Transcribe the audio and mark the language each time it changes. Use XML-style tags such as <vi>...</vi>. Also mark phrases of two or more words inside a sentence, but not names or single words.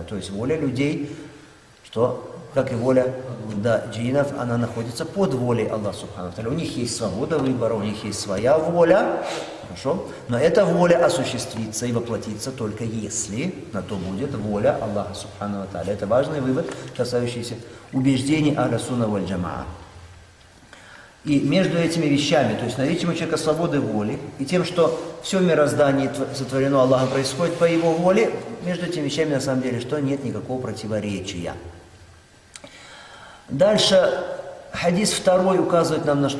<ru>То есть воля людей, что, как и воля джиннов, она находится под волей Аллаха</ru> <ar>سبحانه وتعالى.</ar> <ru>У них есть свобода выбора, у них есть своя воля, хорошо? Но эта воля осуществится и воплотится только если на то будет воля Аллаха</ru> <ar>سبحانه وتعالى.</ar> <ru>Это важный вывод, касающийся убеждений</ru> <ar>أهل السنة والجماعة.</ar> <ru>И между этими вещами, то есть наличием у человека свободы воли и тем, что все мироздание сотворено Аллахом происходит по его воле, между этими вещами на самом деле что нет никакого противоречия. Дальше хадис второй указывает нам на что?</ru>